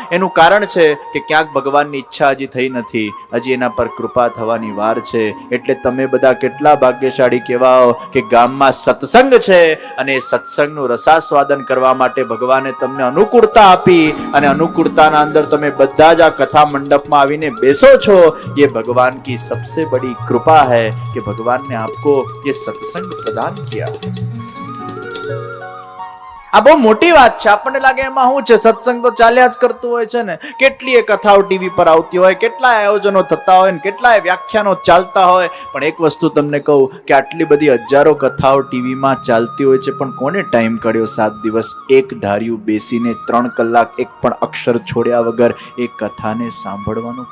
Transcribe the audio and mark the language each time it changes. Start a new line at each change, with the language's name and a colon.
Gujarati: એનું કારણ છે કે ક્યાંક ભગવાનની ઈચ્છા હજી થઈ નથી, હજી એના પર કૃપા થવાની વાર છે. એટલે તમે બધા કેટલા ભાગ્યશાળી કહેવાઓ કે ગામમાં સત્સંગ છે, અને સત્સંગનું રસાસ્વાદન કરવા માટે ભગવાને તમને અનુકૂળતા આપી, અને અનુકૂળતાના અંદર તમે બધા જ આ કથા મંડપમાં આવીને બેસો છો.
Hindi: ये भगवान की सबसे बड़ी कृपा है कि भगवान ने आपको ये सत्संग प्रदान किया.
Gujarati: આ બહુ મોટી વાત છે. આપણને લાગે એમાં શું છે, સત્સંગ તો ચાલ્યા જ કરતું હોય છે ને, કેટલીય કથાઓ ટીવી પર આવતી હોય, કેટલાય આયોજનો થતા હોય, કેટલાય વ્યાખ્યાનો ચાલતા હોય. પણ એક વસ્તુ તમને કહું કે આટલી બધી હજારો કથાઓ ટીવીમાં ચાલતી હોય છે, પણ કોને ટાઈમ કાઢ્યો 7 દિવસ એક ધાર્યું બેસીને 3 કલાક એક પણ અક્ષર છોડ્યા વગર એ કથાને સાંભળવાનો?